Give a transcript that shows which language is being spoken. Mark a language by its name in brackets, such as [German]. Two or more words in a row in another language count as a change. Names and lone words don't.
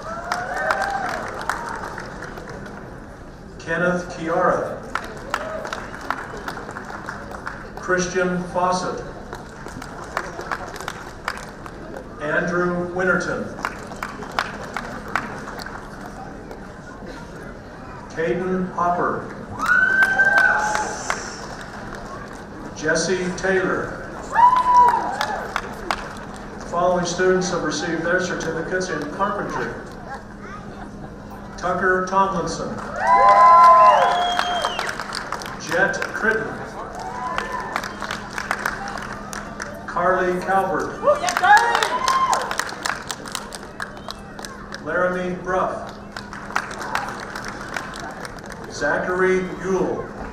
[English] Kenneth Chiara. Christian Fawcett. Andrew Winterton. Caden Hopper. Jesse Taylor. The following students have received their certificates in carpentry. Tucker Tomlinson. Jet Critton. Carly Calvert. Laramie Bruff. Zachary Ewell.